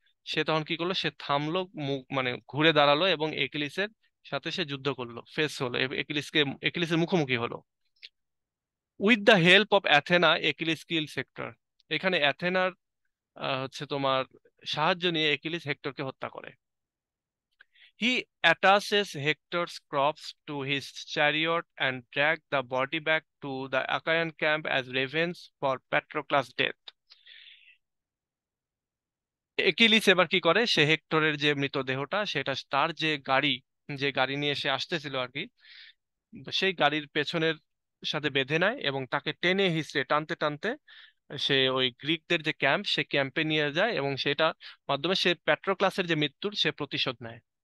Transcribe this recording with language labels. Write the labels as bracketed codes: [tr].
[bn] সে তখন কি করলো, সে থামলো, মুখ মানে ঘুরে দাঁড়ালো এবং একিলিসের সাথে সে যুদ্ধ করলো, ফেস হলো, একিলিসের মুখোমুখি হলো। [en] With the help of Athena Achilles kill Hector. [bn] এখানে অ্যাথেনার হচ্ছে তোমার সাহায্য নিয়ে একিলিস হেক্টরকে হত্যা করে। [en] He attaches Hector's corpse to his chariot and drags the body back to the Achaean camp as revenge for Patroclus' death. [bn] একিলিস এবার কি করে, সে হেক্টরের যে মৃতদেহটা সেটা তার যে গাড়ি নিয়ে সে আসতেছিল আর কি, সেই গাড়ির পেছনের সাথে বেঁধে নেয় এবং তাকে টেনে হিঁচড়ে টানতে টানতে সে ওই গ্রিকদের যে ক্যাম্প সে ক্যাম্পে নিয়ে যায় এবং সেটা মাধ্যমে সে প্যাট্রোক্লাসের যে মৃত্যুর সে প্রতিশোধ নেয়।